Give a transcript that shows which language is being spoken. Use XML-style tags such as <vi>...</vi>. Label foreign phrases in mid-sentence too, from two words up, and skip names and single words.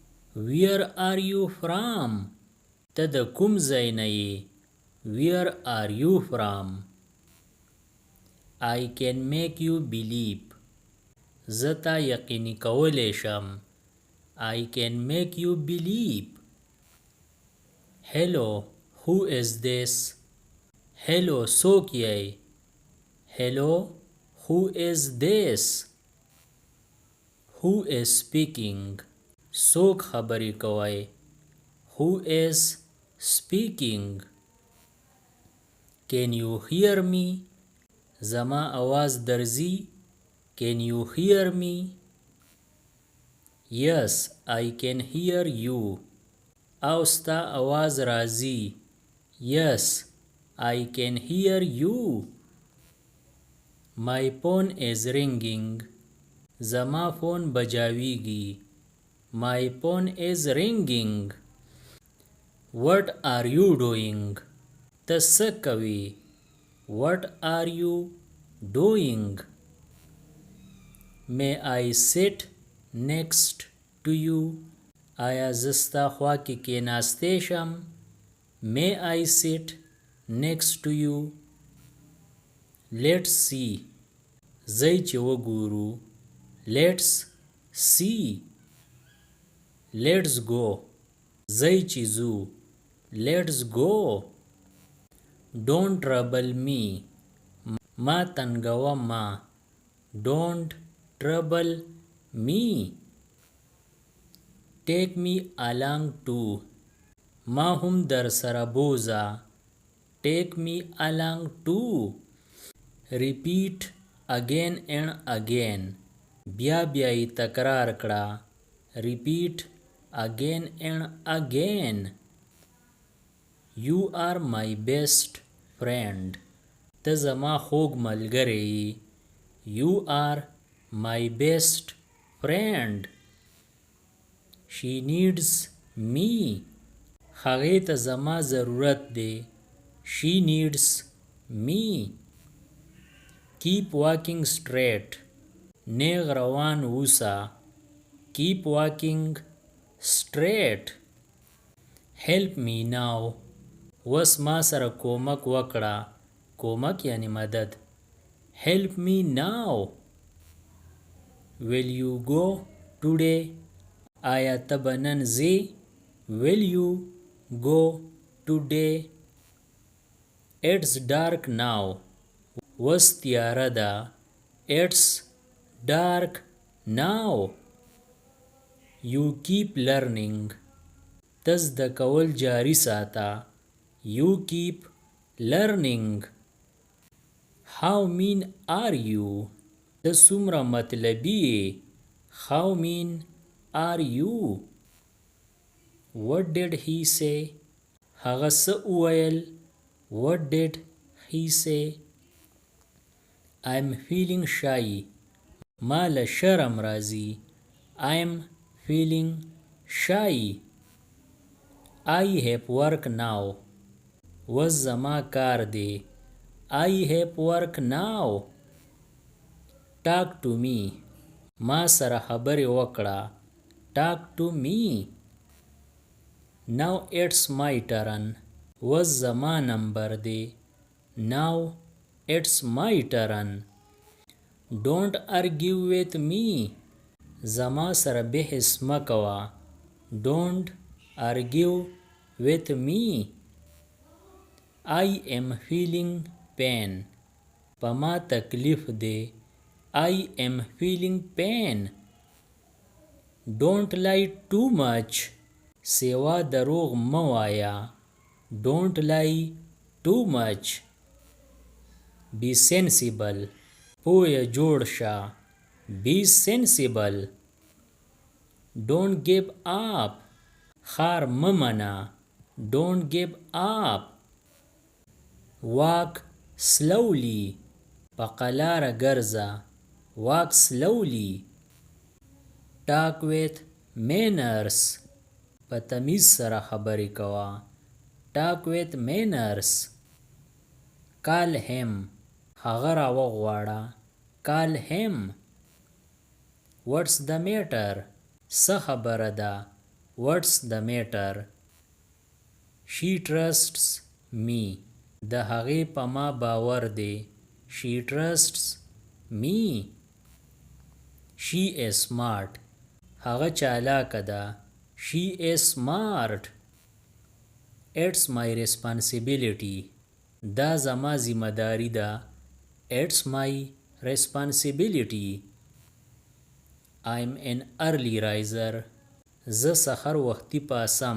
<en>Where are you from?</en> <ps>ته د کوم ځای نه یې؟</ps> <en>Where are you from? I can make you believe.</en> <ps>زه تا یقیني کولی شم.</ps> <en>I can make you believe. Hello, who is this? Hello,</en> <ps>څوک یې؟</ps> <en>Hello, who is this? Who is speaking?</en> <ps>څوک خبرې کوي؟</ps> <en>Who is speaking? Can you hear me?</en> <ps>زما آواز درځي؟</ps> <en>Can you hear me? Yes, I can hear you.</en> <ps>او ستا آواز راځي؟</ps> <en>Yes, I can hear you. My phone is ringing.</en> <ps>زما فون بجاویږي.</ps> <en>My phone is ringing. What are you doing?</en> <ps>ته څه کوې؟</ps> <en>What are you doing? May I sit next to you?</en> <ps>آیا زه ستا خوا کې کېناستی شم؟</ps> <en>May I sit next to you? Let's see.</en> <ps>ځئ چې وګورو.</ps> <en>Let's see. Let's go.</en> <ps>ځئ چې ځو.</ps> <en>Let's go. Don't trouble me.</en> <ps>ما تنګوه ما.</ps> <en>Don't trouble me. Take me along too.</en> <ps>ما هم در سره بوزه.</ps> <en>Take me along too. Repeat again and again.</en> <ps>بیا بیا یې تکرار کړه.</ps> <en>Repeat again and again. You are my best friend.</en> <ps>ته زما خوږ ملګری یې.</ps> <en>You are my best friend. She needs me.</en> <ps>هغې ته زما ضرورت دی.</ps> <en>She needs me. Keep walking straight.</en> <ps>نیغ روان اوسه.</ps> <en>Keep walking straight. Help me now.</en> <ps>وس ما سره کومک وکړه. کومک یعنی مدد.</ps> <en>Help me now. Will you go today?</en> <ps>آیا ته به نن ځې؟</ps> <en>Will you go today? It's dark now.</en> <ps>وس تیاره ده.</ps> <en>It's dark now. You keep learning.</en> <ps>ته زده کول جاري ساته.</ps> <en>You keep learning. How mean are you?</en> <ps>ته څومره مطلبي یې.</ps> <en>How mean are you? What did he say?</en> <ps>هغه څه وویل؟</ps> <en>What did he say? I'm feeling shy.</en> <ps>ما له شرم راځي.</ps> <en>I'm feeling shy. I have work now.</en> <ps>وس زما کار دی.</ps> <en>I have work now. Talk to me.</en> <ps>ما سره خبرې وکړه.</ps> <en>Talk to me. Now it's my turn.</en> <ps>وس زما نمبر دی.</ps> <en>Now it's my turn. Don't argue with me.</en> <ps>زما سره بحث مه کوه.</ps> <en>Don't argue with me. I am feeling pain.</en> <ps>په ما تکلیف دی.</ps> <en>I am feeling pain. Don't lie too much.</en> <ps>سیوا دروغ مه وایه.</ps> <en>Don't lie too much. Be sensible.</en> <ps>پویه جوړ شه.</ps> <en>Be sensible. Don't give up.</en> <ps>خار مه منه.</ps> <en>Don't give up. Walk slowly.</en> <ps>په قلاره ګرځه.</ps> <en>Walk slowly. Talk with manners.</en> <ps>په تمیز سره خبرې کوه.</ps> <en>Talk with manners. Call him.</en> <ps>هغه راوغواړه.</ps> <en>Call him. What's the matter?</en> <ps>څه خبره ده؟</ps> <en>What's the matter? She trusts me.</en> <ps>د هغې په ما باور دی.</ps> <en>She trusts me. She is smart.</en> <ps>هغه چالاکه ده.</ps> <en>She is smart. It's my responsibility.</en> <ps>دا زما ذمه داری ده.</ps> <en>It's my responsibility. I'm an early riser.</en> <ps>زه سحر وختي پاسم.</ps>